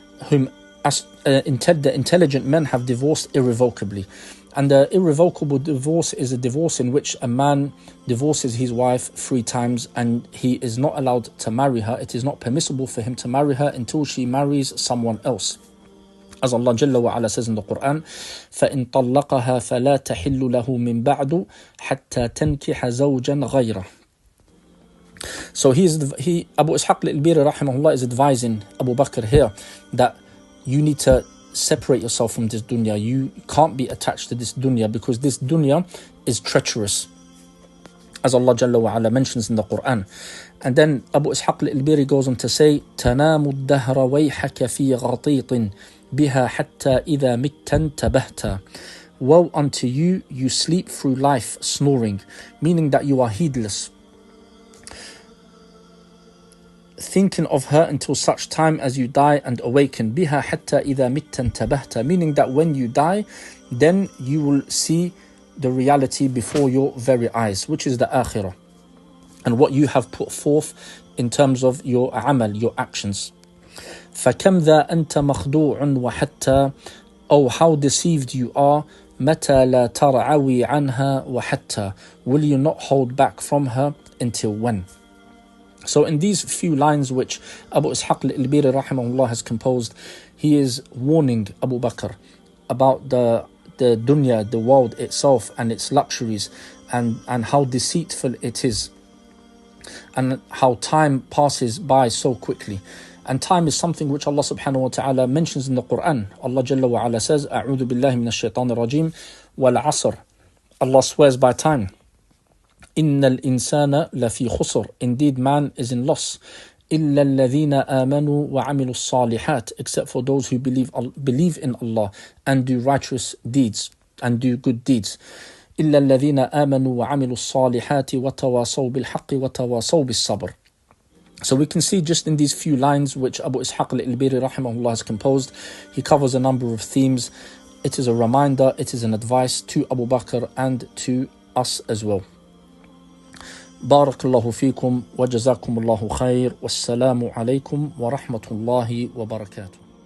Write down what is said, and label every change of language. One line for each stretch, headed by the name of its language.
English: Whom the intelligent men have divorced irrevocably. And the irrevocable divorce is a divorce in which a man divorces his wife 3 times and he is not allowed to marry her. It is not permissible for him to marry her until she marries someone else. As Allah Jalla wa ala says in the Quran,
Arabic: فَإِن طَلَّقَهَا فَلَا تَحِلُّ لَهُ مِن بَعْدُ حَتَّى تَنْكِحَ زَوْجًا غَيْرَهُ.
English: So Abu Ishaq Al-Ilbiri rahimahullah is advising Abu Bakr here that you need to separate yourself from this dunya. You can't be attached to this dunya because this dunya is treacherous, as Allah Jalla wa ala mentions in the Quran. And then Abu Ishaq Al-Ilbiri goes on to say,
Arabic: تَنَامُ الدَّهْرَ وَيْحَكَ فِي غَطِيطٍ بِهَا حَتَّى إِذَا مِتَّ انْتَبَهْتَ.
English: Woe unto you, you sleep through life snoring, meaning that you are heedless, thinking of her until such time as you die and awaken.
Arabic: بِهَا حَتَّى إِذَا مِتَّ انْتَبَهْتَ.
English: Meaning that when you die, then you will see the reality before your very eyes, which is the akhirah, and what you have put forth in terms of your amal, your actions.
Arabic: فَكَمْ ذَا أَنْتَ مَخْدُوعٌ وَحَتَّى.
English: Oh, how deceived you are.
Arabic: مَتَى لَا تَرْعَوِي عَنْهَا وَحَتَّى.
English: Will you not hold back from her until when? So in these few lines which Abu Ishaq Al-Ilbiri rahimahullah has composed, he is warning Abu Bakr about the dunya, the world itself and its luxuries, and how deceitful it is, and how time passes by so quickly. And time is something which Allah subhanahu wa ta'ala mentions in the Quran. Allah Jalla wa ala says,
Arabic: أعوذ بالله من الشيطان الرجيم والعصر.
English: Allah swears by time.
Arabic: إِنَّ الْإِنسَانَ لَفِي خُسْرٍ.
English: Indeed, man is in loss.
Arabic: إِلَّا الَّذِينَ آمَنُوا وَعَمِلُوا الصَّالِحَاتِ.
English: Except for those who believe in Allah and do righteous deeds and do good deeds.
Arabic: إِلَّا الَّذِينَ آمَنُوا وَعَمِلُوا الصَّالِحَاتِ وَتَوَاصَوْا بِالْحَقِّ وَتَوَاصَوْا بِالصَّبْرِ.
English: So we can see just in these few lines which Abu Ishaq Al-Ilbiri rahimahullah has composed, he covers a number of themes. It is a reminder, it is an advice to Abu Bakr and to us as well.
Arabic: بارك الله فيكم وجزاكم الله خير والسلام عليكم ورحمة الله وبركاته.